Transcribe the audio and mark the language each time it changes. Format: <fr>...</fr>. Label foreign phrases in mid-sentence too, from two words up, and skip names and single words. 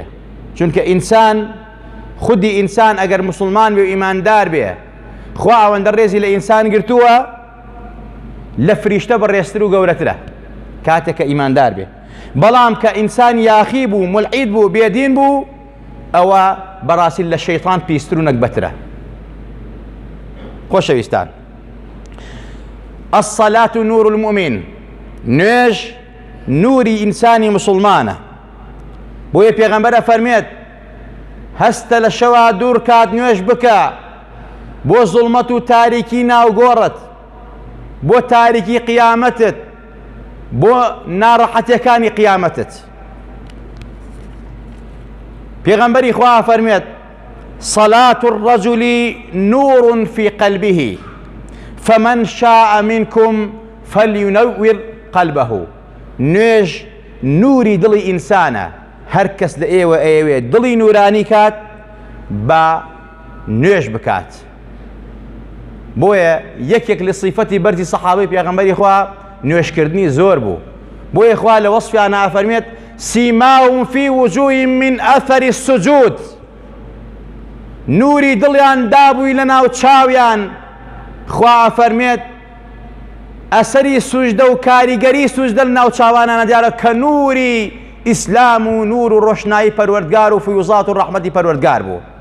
<ckb>چونکە ئینسان خودی ئینسان ئەگەر موسڵمان بێ و ئیماندار بێ، خوا ئەوەندە ڕێزی لە ئینسان گرتووە لە فریشتە بەڕێزتر و گەورەترە کاتێک کە ئیماندار بێ. بەڵام کە ئینسان یاخی بوو، مولعید بوو، بێدین بوو، ئەوە بەڕاستی لە شەیطان پیستر و نەکبەترە. خۆشەویستان،</ckb> <ar>الصلاة نور المؤمن.</ar> <ckb>نوێژ نوری ئینسانی مسلمانە. بۆیە پێغەمبەر ئەفەرمێت هەستە لە شەوا دوور کات نوێژ بکە بۆ زوڵمەت و تاریکی ناوگۆڕت، بۆ تاریکی قیامەتت، بۆ ناڕەحەتیەکانی قیامەتت. پێغەمبەری خوا فەرمێت</ckb> <ar>صلاة الرجل نور في قلبه فمن شاء منكم فلينور قلبه.</ar> <ckb>نوێژ نوری دڵی ئینسانە، هەر کەس لە ئێوە ئەیەوێت دڵی نورانی کات بە نوێژ بکات. بۆیە یەکێک لە صیفەتی بەرزی سەحابەی پێغەمبەری خوا نوێژکردنی زۆر بوو. بۆیە خوا لە وەصفیان ئەفەرمێت</ckb> <ar>سیماهم في وجوههم من أثر السجود.</ar> <ckb>نوری دڵیان دابووی لە ناو چاویان. خوا ئەفەرمێت ئەسەری سوژدە و کاریگەری سوژدە لە ناو چاوانانە دیارە کە نووری ئیسلام و نور و ڕۆشنایی پەروەردگار و فیوزات و ڕەحمەتی پەروەردگار بوو.</ckb>